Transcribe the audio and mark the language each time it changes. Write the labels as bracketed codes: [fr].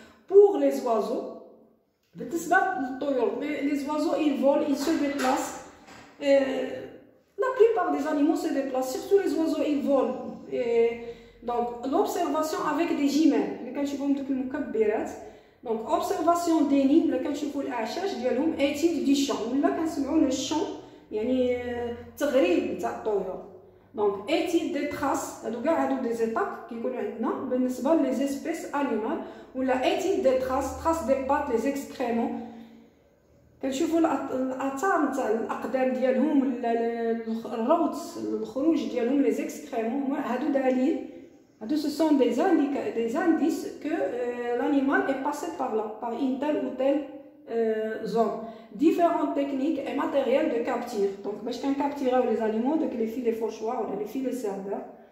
[fr] pour les oiseaux [ar] بالنسبه للطيور [fr] les oiseaux ils volent, ils se déplacent. La plupart des animaux se déplacent, surtout les oiseaux ils volent. Donc l'observation avec des jumelles [ar] اللي كنشوفوهم دوك المكبرات. [fr] Donc observation des nids [ar] اللي كنشوفوا الاعشاش ديالهم. [fr] étude du chant [ar] ولا كنسمعوا لو الشون يعني التغريد تاع الطيور. [fr] Donc étude des traces [ar] هادو كاع هادو دي زيتاب كيكونوا عندنا بالنسبه لي زيسبيس انيمال. ولا [fr] étude des traces des pattes les excréments [ar] كنشوفوا الاثار تاع الاقدام ديالهم ولا الروت الخروج ديالهم لي زيكسكريمون. هادو دليل هادو [fr] ce sont des indices que l'animal est passé par là, par une telle ou telle zone. Différentes techniques et matériels de capture. Donc [ar] باش كنكابتيراو [fr] les animaux داك les filets fauchoirs ولا les filets serveurs.